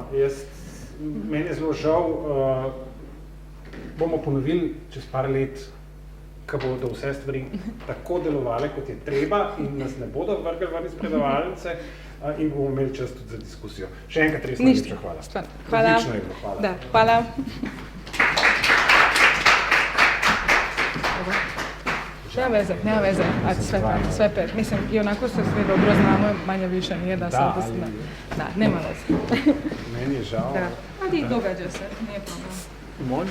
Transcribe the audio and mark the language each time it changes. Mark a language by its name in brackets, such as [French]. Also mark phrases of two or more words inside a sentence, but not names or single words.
[Slovenian] Meni je zelo žal, bomo ponovili čez par let, ko bodo vse stvari tako delovale, kot je treba in nas ne bodo vrgli ven iz predavalnice, in bomo imeli čas tudi za diskusijo. Še enkrat res najlepša hvala. Hvala. Odlično je bilo, hvala. Da, hvala. [Croatian] Nema veze, sve pet. Mislim, i onako se sve dobro znamo, manje više nije da se odnosno. Da, nema veze. Meni je žao. Da, ali događa se, nije problem.